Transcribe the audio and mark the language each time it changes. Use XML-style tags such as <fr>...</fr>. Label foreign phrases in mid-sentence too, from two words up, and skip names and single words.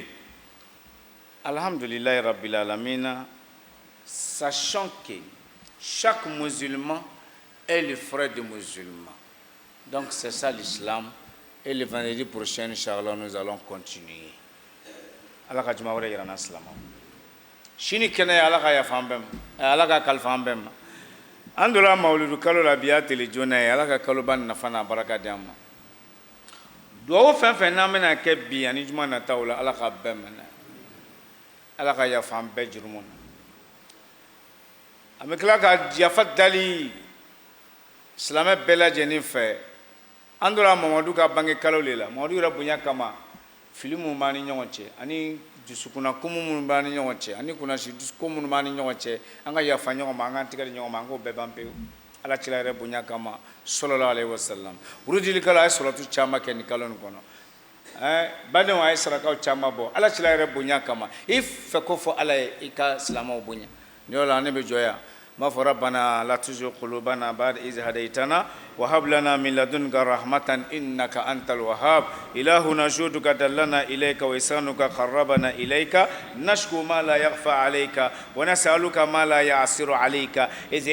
<ar>الحمد لله رب العالمين,</ar> <fr>sachant que chaque musulman est le frère du musulman. Donc c'est ça l'islam. Et le vendredi prochain, Inch'Allah, nous allons continuer.</fr> <bm>Allah ka juma wɛrɛ yira na silamɛw. Sini kɛnɛ ye Allah ka yafa an bɛɛ ma, Allah ka kalifa an bɛɛ ma. An donna mawuludu kalo la bi y'a tele joona ye, Allah ka kaloba nafa n'a baraka di an ma. Duwawu fɛn fɛn n'an bɛna kɛ bi ani juma nataw la, Allah ka bɛɛ minɛ. Allah ka yafa an bɛɛ jurumu na. An bɛ tila ka yafa dali silamɛ bɛɛ lajɛlen fɛ. An donna Mamadu ka bange kalo le la, Mamadu yɛrɛ bonya kama fili minnu b'an ni ɲɔgɔn cɛ ani dusukunna kumu minnu b'an ni ɲɔgɔn cɛ ani kunnasi dusukun minnu b'an ni ɲɔgɔn cɛ, an ka yafa ɲɔgɔn ma, an k'an tigɛ di ɲɔgɔn ma, an k'o bɛɛ ban pewu. Ala cila yɛrɛ bonya kama</bm> <ar>صلى الله عليه وسلم.</ar> <bm>Wurudilikalo a ye salatu caman kɛ nin kalo nin kɔnɔ. Badenw a ye sarakaw caman bɔ. Ala cila yɛrɛ bonya kama. I fɛ ko fɔ Ala ye i ka silamɛw bonya. Ni yɔrɔ la ne bɛ jɔ yan.</bm> <ar>ما فربنا لا تزغ قلوبنا بعد إذ هديتنا وهب لنا من لدنك رحمة إنك أنت الوهاب إلهنا جودك دلنا إليك وإحسانك قربنا إليك نشكو ما لا يخفى عليك ونسألك ما لا يعسر عليك إذ</ar>